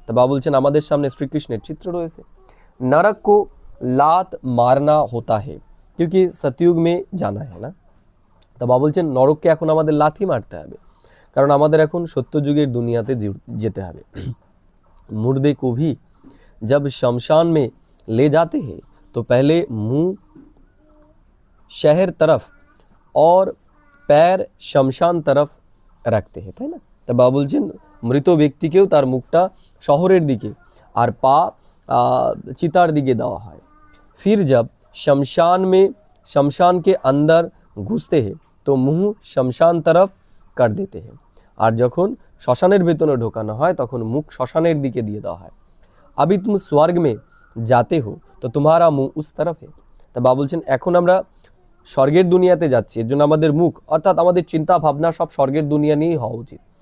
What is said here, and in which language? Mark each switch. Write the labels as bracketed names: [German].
[Bangla] তো বাবা বলছেন আমাদের সামনে শ্রীকৃষ্ণের চিত্র রয়েছে। [Hindi] नरक को लात मारना होता है क्योंकि सतयुग में जाना है ना। [Bangla] তো বাবা বলছেন নরককে এখন আমাদের লাথি মারতে হবে, কারণ আমাদের এখন সত্যযুগের দুনিয়াতে যেতে হবে। [Hindi] मुर्दे को भी जब शमशान में ले जाते हैं तो पहले मुंह शहर तरफ और पैर शमशान तरफ [Bangla] রাখতে হয়, তাই না? তা বাবা বলছেন মৃত ব্যক্তিকেও তার মুখটা শহরের দিকে আর পা চিতার দিকে দেওয়া হয়। [Hindi] फिर जब शमशान के अंदर घुसते हैं तो मुंह शमशान तरफ कर देते हैं। [Bangla] আর যখন শ্মশানের ভেতরে ঢোকানো হয় তখন মুখ শ্মশানের দিকে দিয়ে দেওয়া হয়। [Hindi] अभी तुम स्वर्ग में जाते हो तो तुम्हारा मुंह उस तरफ है। [Bangla] তা বাবা বলছেন এখন আমরা স্বর্গের দুনিয়াতে যাচ্ছি, এর জন্য আমাদের মুখ অর্থাৎ আমাদের চিন্তা ভাবনা সব স্বর্গের দুনিয়া নিয়েই হওয়া উচিত।